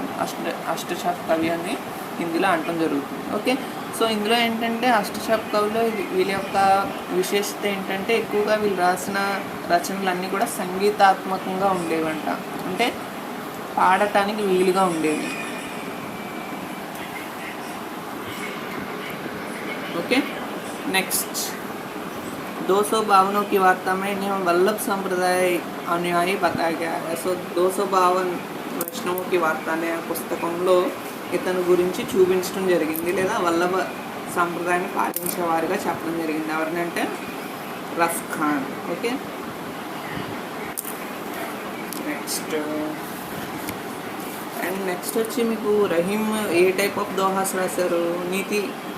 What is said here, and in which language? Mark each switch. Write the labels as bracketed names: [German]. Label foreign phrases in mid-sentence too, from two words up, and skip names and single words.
[Telugu] అష్టచాప్ కవి అని హిందీలో అంటం జరుగుతుంది. [English] okay, so [Telugu] ఇందులో ఏంటంటే అష్టచాప్ కవులు వీళ్ళ యొక్క విశేషత ఏంటంటే ఎక్కువగా వీళ్ళు రాసిన రచనలు అన్నీ కూడా సంగీతాత్మకంగా ఉండేవంట, అంటే పాడటానికి వీలుగా ఉండేవి. [English] okay, next [Hindi] 252 की वार्ता में इन्हें वल्लभ संप्रदाय अनुयायी बताया गया है. [Telugu] సో 252 వైష్ణవ की वार्ता అనే పుస్తకంలో ఇతని గురించి చూపించడం జరిగింది, లేదా వల్లభ సంప్రదాయాన్ని పాటించే వారిగా చెప్పడం జరిగింది. ఎవరినంటే రఫ్ ఖాన్. [English] okay, next and next [Telugu] వచ్చి మీకు రహీం [English] a type of dohas [Telugu] రాశారు?